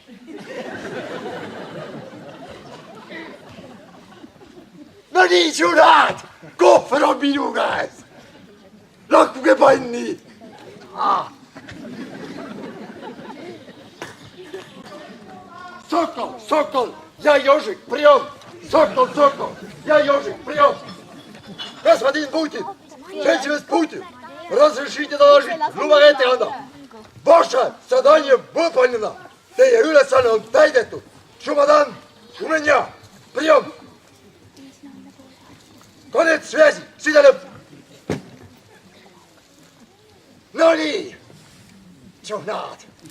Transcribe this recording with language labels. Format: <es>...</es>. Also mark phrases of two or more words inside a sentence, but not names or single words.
<et>No nii, sõnad, kohver on minu käes. Lakkuge panni.</et> <ru>Сокол, я Ёжик, прием. Сокол, я Ёжик, прием. Господин Путин, 7 Путин, разрешите доложить,</ru> <et>lubage ette anda.</et> <ru>Vaše задание выполнено.</ru> <et>Teie ülesanne on täidetud.</et> <ru>Šumadan, у меня, прием. Konec связи,</ru> <et>side lõpp. No nii, tšuhnad.</et>